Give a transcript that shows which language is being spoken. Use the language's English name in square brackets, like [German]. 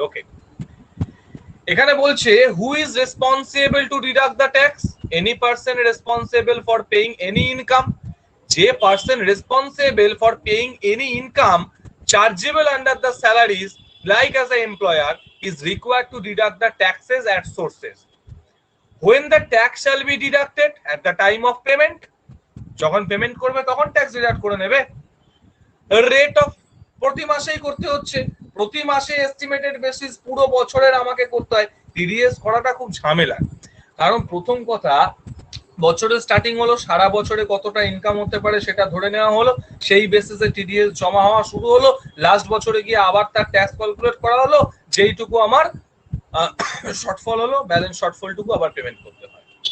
[Bangla] ওকে, এখানে বলছে [English] Who is responsible to deduct the tax, any person responsible for paying any income, যে person responsible for paying any income chargeable under the salaries like as a employer is required to deduct the taxes at sources. When the tax shall be deducted at the time of payment, [Bangla] যখন payment করবে তখন tax deduct করে নেবে। Rate of প্রতি মাসেই করতে হচ্ছে, প্রতি মাসে এস্টিমেটেড বেসিস পুরো বছরের আমাকে করতে হয়, টিডিএস করাটা খুব ঝামেলা। কারণ প্রথম কথা বছরের স্টার্টিং হলো, সারা বছরে কতটা ইনকাম হতে পারে সেটা ধরে নেওয়া হলো, সেই বেসিসে টিডিএস জমা হওয়া শুরু হলো, লাস্ট বছরে গিয়ে আবার তার ট্যাক্স ক্যালকুলেট করা হলো, যেইটুকু আমার শর্টফল হলো ব্যালেন্স শর্টফলটুকু আবার পেমেন্ট করতে হয়।